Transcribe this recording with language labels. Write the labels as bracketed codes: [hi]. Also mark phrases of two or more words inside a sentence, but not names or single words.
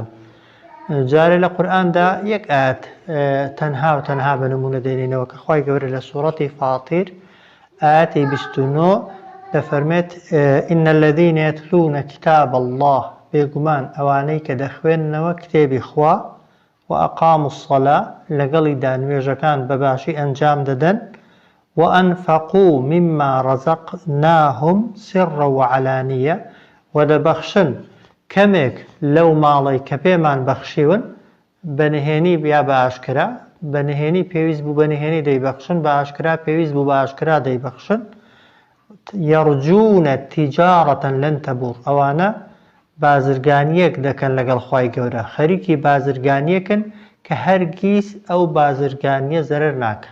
[ckb] جارێ لە قورئاندا یەک ئاەت تەنها و تەنها بە نمونە دێنینەوە کە خوای گەورە لە سوورەتی فاتیر ئاەتی 29 دەفەرمێت [ar] ئین الذین یەتلون کتاب الله، [ckb] بێگومان ئەوانەی کە دەخوێننەوە کتێبی خوا و [ar] ئەقاموا الصلاة [ckb] لەگەڵیدا نوێژەکان بەباشی ئەنجام دەدەن و [ar] ئەنفەقوا مما رەزەقناهم سرا وعلانیە [ckb] و دەبەخشن کەمێک لەو ماڵەی کە پێمان بەخشیون بەنهێنی یا بە ئاشکرا، بەنهێنی پێویست بوو بەنهێنی دەیبەخشن، بە ئاشکرا پێویست بوو بە ئاشکرا دەیبەخشن. [ar] یەڕجوونە تیجارەتەن لەن تەبوور، [ckb] ئەوانە بازرگانیەک دەکەن لەگەڵ خوای گەورە، خەریکی بازرگانیەکن کە هەرگیز ئەو بازرگانیە زەرەر ناکە.